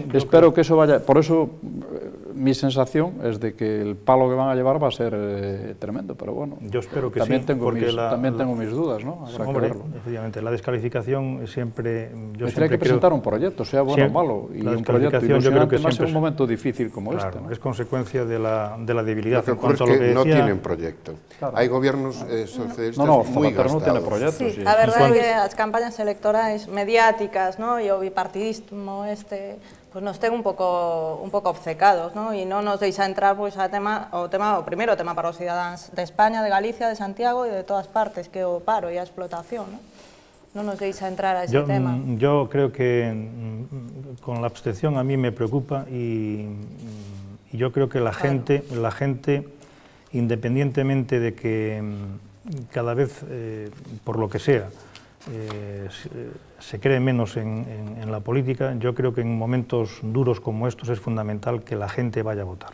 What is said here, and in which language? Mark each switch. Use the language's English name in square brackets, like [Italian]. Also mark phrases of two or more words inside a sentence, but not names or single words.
[Spanish] Espero que eso vaya, por eso mi sensación es de que el palo que van a llevar va a ser tremendo, pero bueno, yo espero que también sí, tengo porque tengo mis dudas, ¿no? Habrá que verlo. Efectivamente, la descalificación siempre... Hay que presentar un proyecto, sea bueno o malo, y un proyecto ilusionante más en un momento difícil como este, ¿no? Es consecuencia de la debilidad. Lo que ocurre es que no tienen proyecto. Claro. [Galician] Hai gobernos socialistas moi gastados. [Spanish] Non tiene proyecto, sí. [Galician] A verdade é que as campañas electorais mediáticas, ¿no? E o bipartidismo pues nos ten un pouco obcecados, ¿no? E non nos deixa entrar pois o primeiro tema para os cidadáns de España, de Galicia, de Santiago e de todas partes, que é o paro e a explotación, ¿no? Non nos deixa entrar a ese tema. [Spanish] Yo creo que con la abstención a mí me preocupa y yo creo que la gente, independientemente de que cada vez, por lo que sea, se cree menos en la política, yo creo que en momentos duros como estos es fundamental que la gente vaya a votar.